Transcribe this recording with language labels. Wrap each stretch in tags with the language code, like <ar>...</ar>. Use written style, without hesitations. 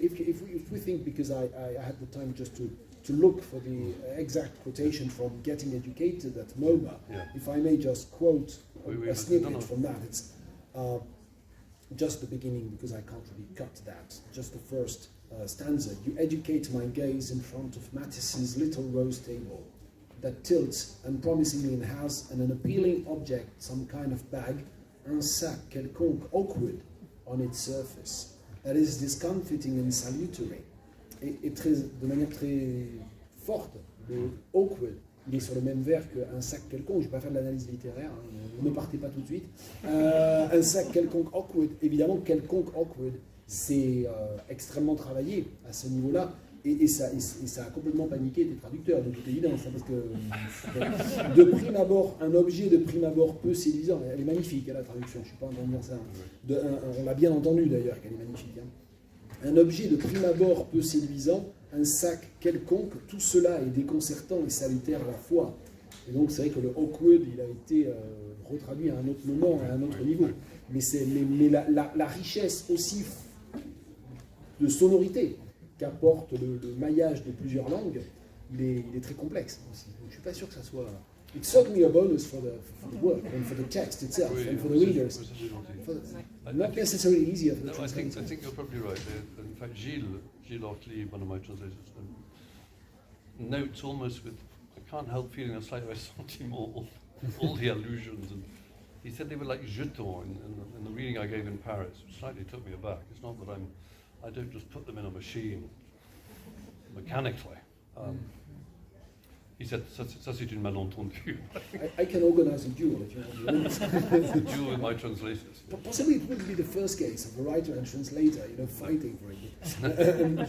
<en>If we think, because I had the time just to look for the exact quotation from Getting Educated at MoMA, if I may just quote a snippet from that, it's just the beginning, because I can't really cut that, just the first stanza. You educate my gaze in front of Matisse's little rose table that tilts unpromisingly and has an appealing object, some kind of bag,</en> <fr>un sac quelconque</fr> <en>awkward on its surface, that is discomfiting and salutary.</en> <fr>Et de manière très forte, le awkward, il est sur le même vers qu'un sac quelconque. Je ne vais pas faire de l'analyse littéraire, hein, ne partez pas tout de suite. Un sac quelconque awkward, évidemment, quelconque awkward, c'est extrêmement travaillé à ce niveau-là, et ça a complètement paniqué des traducteurs, de toute évidence, hein, parce que de prime abord, un objet de prime abord peu séduisant, elle est magnifique, hein, la traduction, je ne suis pas en train de dire ça, on l'a bien entendu d'ailleurs qu'elle est magnifique. Hein. Un objet de prime abord peu séduisant, un sac quelconque, tout cela est déconcertant et salutaire à la fois. Et donc c'est vrai que le awkward, il a été retraduit à un autre moment, à un autre niveau. Mais la richesse aussi de sonorité qu'apporte le maillage de plusieurs langues, il est très complexe aussi. Donc, je ne suis pas sûr que ça soit...</fr> <en>It's certainly a bonus for the work and for the text itself and for the readers. Not necessarily easier for the translators. I think you're probably right. In fact, Gilles Ortlieb, one of my translators, notes almost with, I can't help feeling a slight ressentiment, all the allusions. And he said they were like jetons in the reading I gave in Paris, which slightly took me aback. It's not that I don't just put them in a machine mechanically. He said,</en> <fr>ça c'est une malentendu.</fr> <en>I can organize a duel if you want. A duel with my translators. Possibly it would be the first case of a writer and translator, fighting for it.</en>